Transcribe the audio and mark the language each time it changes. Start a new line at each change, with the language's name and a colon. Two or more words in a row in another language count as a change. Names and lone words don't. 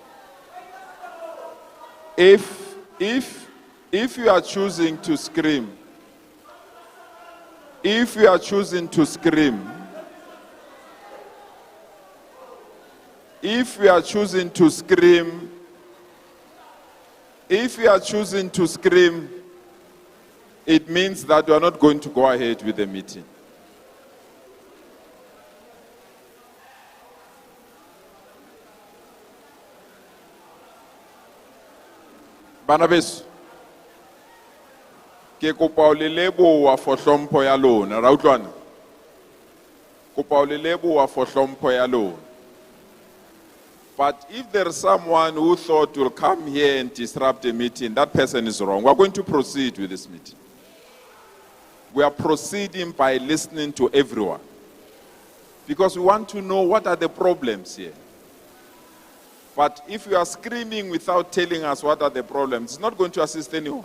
English: If you are choosing to scream, if you are choosing to scream, if you are choosing to scream, it means that you are not going to go ahead with the meeting.
Southern Sotho: Banabes, ke kopa o le leboha for hlompho ya lona, ra utlwana? Kopa o le leboha for hlompho ya lona.
English: But if there is someone who thought will come here and disrupt the meeting, that person is wrong. We are going to proceed with this meeting. We are proceeding by listening to everyone. Because we want to know what are the problems here. But if you are screaming without telling us what are the problems, it's not going to assist anyone.